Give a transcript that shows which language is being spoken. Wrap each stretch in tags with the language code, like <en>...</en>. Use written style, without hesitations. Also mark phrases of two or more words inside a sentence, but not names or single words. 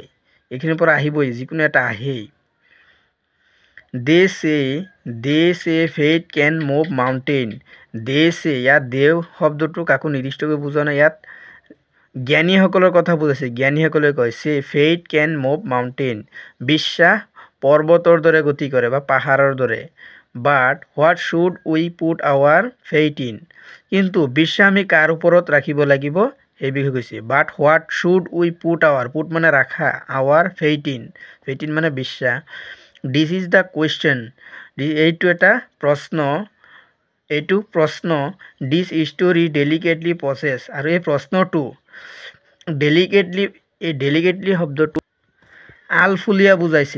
<as>এইখিনিৰ পৰা আহিবই, যিকোনো এটা আহেই।</as> <en>They say faith can move mountain. They say,</en> <as>ইয়াত দেও শব্দটো কাকো নিৰ্দিষ্টকৈ বুজোৱা নাই, ইয়াত জ্ঞানীসকলৰ কথা বুজাইছে। জ্ঞানীসকলে কয়</as> <en>say faith can move mountain,</en> <as>বিশ্বাস পৰ্বতৰ দৰে গতি কৰে বা পাহাৰৰ দৰে।</as> <en>But what should we put our faith in,</en> <as>কিন্তু বিশ্বাস আমি কাৰ ওপৰত ৰাখিব লাগিব সেই বিষয়ে কৈছে।</as> <en>But what should we put</en> <as>মানে ৰাখা,</as> <en>our faith in</en> <as>মানে বিশ্বাস।</as> <en>This is the question,</en> <as>এইটো প্ৰশ্ন।</as> <en>This story delicately process,</en> <as>আৰু এই প্ৰশ্নটো ডেলিকেটলি শব্দটো আলফুলীয়া বুজাইছে।</as>